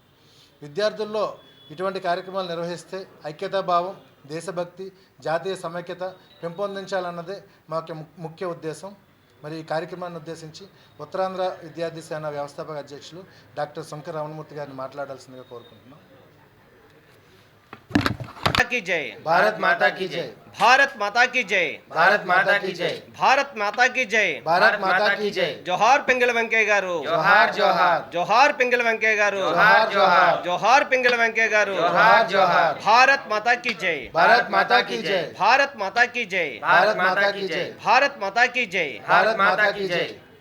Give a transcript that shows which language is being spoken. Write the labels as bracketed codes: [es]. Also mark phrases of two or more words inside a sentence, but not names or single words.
[te] విద్యార్థుల్లో ఇటువంటి కార్యక్రమాలు నిర్వహిస్తే ఐక్యతాభావం, దేశభక్తి, జాతీయ సమైక్యత పెంపొందించాలన్నదే మా ముఖ్య ఉద్దేశం. మరి ఈ కార్యక్రమాన్ని ఉద్దేశించి ఉత్తరాంధ్ర విద్యార్థి సేన వ్యవస్థాపక అధ్యక్షులు డాక్టర్ సుంకర రమణమూర్తి గారిని మాట్లాడాల్సిందిగా కోరుకుంటున్నాం. [hi] की जय, भारत माता की जय, भारत माता की जय, भारत माता की जय, भारत माता की जय, भारत माता की जय. [te] జోహార్ పింగళి వెంకయ్య గారు, జోహార్ జోహార్, జోహార్ పింగళి వెంకయ్య గారు, జోహార్ జోహార్, జోహార్ పింగళి వెంకయ్య గారు, జోహార్ జోహార్. [hi] भारत माता की जय, भारत माता की जय, भारत माता की जय, भारत माता की जय, भारत माता की जय, भारत माता की जय.